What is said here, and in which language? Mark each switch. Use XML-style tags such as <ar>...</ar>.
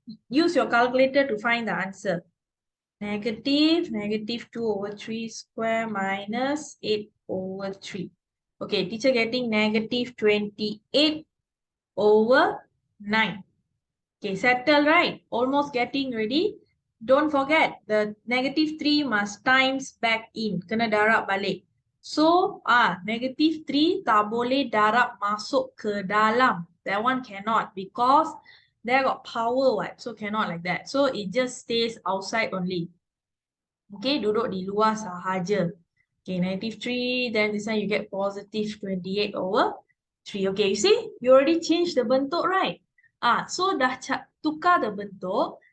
<en>Use your calculator to find the answer. Negative 2 over 3 square minus 8 over 3. Okay, teacher getting negative 28 over 9. Okay, settle, right? Almost getting ready. Don't forget, the negative 3 must times back in.</en> <ms>Kena darab balik.</ms> <en>So, negative</en> <ms>3 tak boleh darab masuk ke dalam.</ms> <en>That one cannot because there got power, what? So, cannot like that. So, it just stays outside only. Okay,</en> <ms>duduk di luar sahaja.</ms> <en>Okay, negative 3, then this one you get positive 28 over 3. Okay, you see, you already changed the bentuk, right? So</en> <ms>dah tukar</ms> <en>the bentuk.</en>